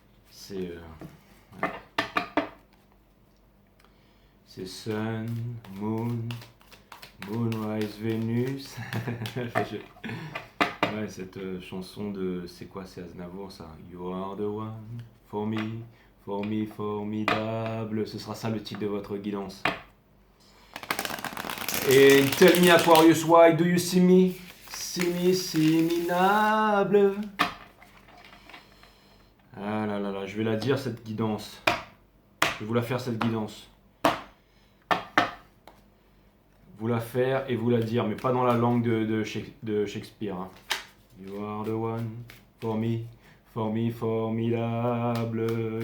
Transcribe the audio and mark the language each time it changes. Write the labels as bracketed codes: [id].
[fr] C'est Sun, Moon, Moonrise, Vénus. Ouais, cette chanson de... C'est quoi, c'est Aznavour ça? [en] You are the one for me, formidable. [fr] Ce sera ça le titre de votre guidance. [en] Et tell me Aquarius, why do you see me? See me, minable. [fr] Ah là là là, je vais la dire cette guidance. Je vais vous la faire cette guidance. Vous la faire et vous la dire, mais pas dans la langue de Shakespeare. Hein. [en] You are the one for me, formidable.